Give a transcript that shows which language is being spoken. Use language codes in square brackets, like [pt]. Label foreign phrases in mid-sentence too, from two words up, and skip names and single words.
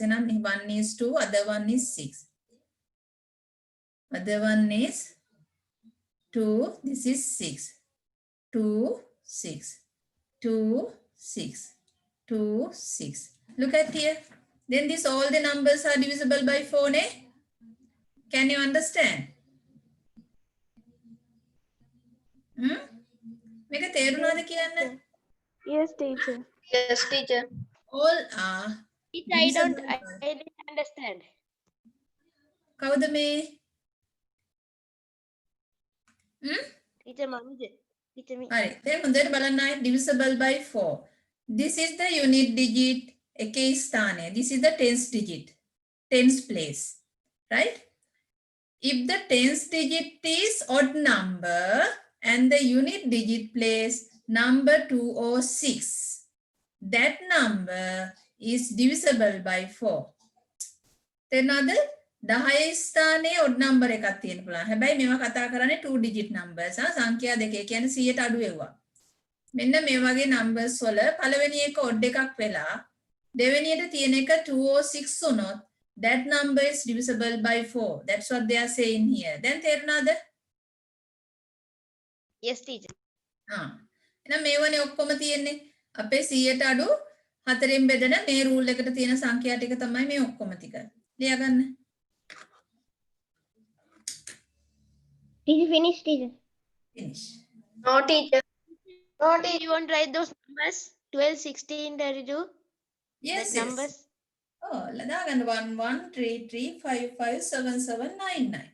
[en] And one is 2, other one is 6. Other one is 2, this is 6. 2, 6. 2, 6. 2, 6. Look at here. Then this all the numbers are divisible by 4, ne? Can you understand? [si] මේක තේරුණාද කියන්න? [en] Yes, teacher. Yes, teacher. All are Teacher, I divisible. didn't understand. [si] කවුද මේ? [en] Teacher, Manoj. Teacher, me. [si] හරි. දැන් හොඳට බලන්න ආයේ [en] divisible by 4. This is the unit digit [si] එකේ ස්ථානය. [en] This is the tens digit. Tens place. Right? If the tens digit is odd number and the unit digit place number 2 or 6, that number is divisible by 4. Then other [si] 10 ස්ථානයේ [en] odd number [si] එකක් තියෙන්න පුළුවන්. හැබැයි මේවා කතා කරන්නේ [en] 2 digit numbers. [si] සංඛ්‍යා දෙකේ කියන්නේ 100ට අඩු ඒවා. මෙන්න මේ වගේ numbers වල පළවෙනි එක odd එකක් වෙලා දෙවෙනියට තියෙන එක 2 or 6 වුණොත් [en] that number is divisible by 4. That's what they are saying here. [si] Then තේරුණාද? Yes, teacher. එහෙනම් මේවනේ ඔක්කොම තියෙන්නේ. අපේ 100ට අඩු 4න් බෙදෙන මේ රූල් එකට තියෙන සංඛ්‍යා ටික තමයි මේ ඔක්කොම ටික. ලියා ගන්න. [en] Did you finish, teacher? Finish. No, teacher. No, Do you want to write those numbers? 12, 16, 32? Yes, That yes. numbers? Oh, and 1 1 3 3 5 5 7 7 9 9.